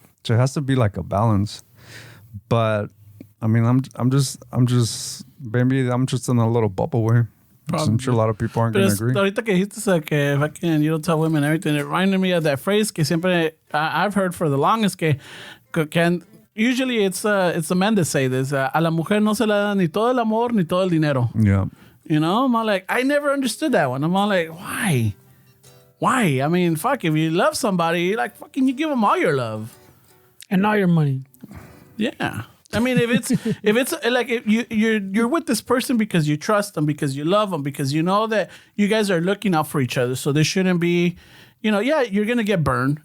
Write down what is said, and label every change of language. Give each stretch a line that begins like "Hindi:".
English: So it has to be like a balance. But I mean, I'm just maybe I'm just in a little bubble, way. I'm sure a lot of people aren't going to agree.
Spanish: Ahorita que dijiste que
English: fucking you don't tell women everything, it reminded me of that phrase
Spanish: que siempre
English: I've heard for the longest que usually it's the men that say this.
Spanish: A la mujer no se le da ni todo el amor ni todo el dinero.
English: Yeah. You know, I'm all like, I never understood that one. I'm all like, why? Why? I mean, fuck, if you love somebody, like fucking you give them all your love. And all your money. Yeah. I mean, if it's like if you're with this person because you trust them, because you love them, because you know that you guys are looking out for each other, so there shouldn't be, you know, yeah, you're gonna get burned.